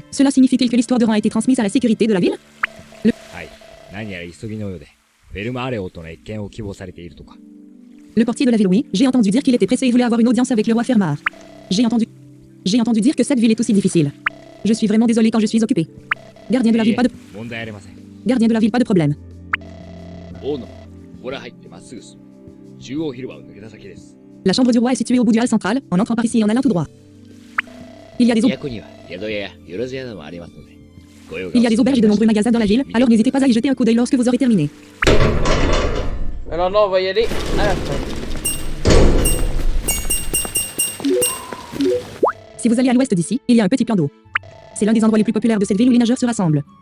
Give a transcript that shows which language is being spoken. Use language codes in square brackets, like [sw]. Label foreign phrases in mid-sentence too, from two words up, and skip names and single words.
[fr] Cela signifie-t-il que l'histoire de Ran a été transmise à la sécurité de la ville? Le portier de la ville, oui. J'ai entendu dire qu'il était pressé et voulait avoir une audience avec le roi Fermar. J'ai entendu dire que cette ville est aussi difficile. Je suis vraiment désolé quand je suis occupé. Gardien de la ville, pas de... [ja] 問題ありません。 [fr] Gardien de la ville, pas de problème. [ja] 大野、ここら入ってまっすぐ進む。中央広場を抜けた先です。 [fr] La chambre du roi est située au bout du hall central, en entrant par ici et en allant tout droit. Il y a des, au- [ja] 都には宿屋やよろず屋などもありますので。ご用が [fr] il y a des auberges et de nombreux magasins dans la ville, alors n'hésitez pas à y jeter un coup d'œil lorsque vous aurez terminé. Alors non, on va y aller à la fin. Si vous allez à l'ouest d'ici, il y a un petit plan d'eau. C'est l'un des endroits les plus populaires de cette ville où les nageurs se rassemblent.